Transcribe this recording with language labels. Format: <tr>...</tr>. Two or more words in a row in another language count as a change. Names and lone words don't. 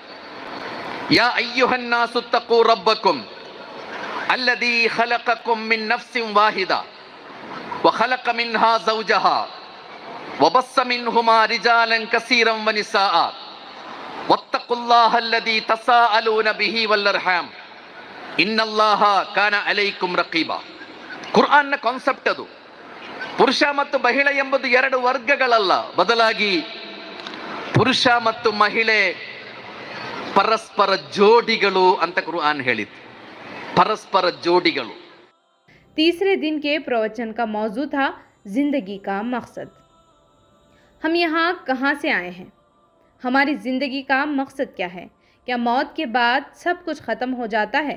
<ar>يا أيها الناس اتقوا ربكم الذي خلقكم من نفس واحدة وخلق منها زوجها وبث منهما رجالا كثيرا ونساء واتقوا الله الذي تساءلون به والأرحام إن الله كان عليكم رقيبا.</ar> <kn>ಕುರ್ಆನ್ನ ಕಾನ್ಸೆಪ್ಟ್ ಅದು. ಪುರುಷ ಮತ್ತು ಮಹಿಳೆ ಎಂಬುದು ಎರಡು ವರ್ಗಗಳಲ್ಲ, ಬದಲಾಗಿ ಪುರುಷ ಮತ್ತು ಮಹಿಳೆ ಪರಸ್ಪರ ಜೋಡಿಗಳು ಅಂತ ಕುರ್ಆನ್ ಹೇಳಿತು. ಪರಸ್ಪರ ಜೋಡಿಗಳು।</kn> <hi>तीसरे दिन के प्रवचन का मौजू था जिंदगी का मकसद। हम यहाँ कहाँ से आए हैं? हमारी ज़िंदगी का मकसद क्या है? क्या मौत के बाद सब कुछ ख़त्म हो जाता है?</hi>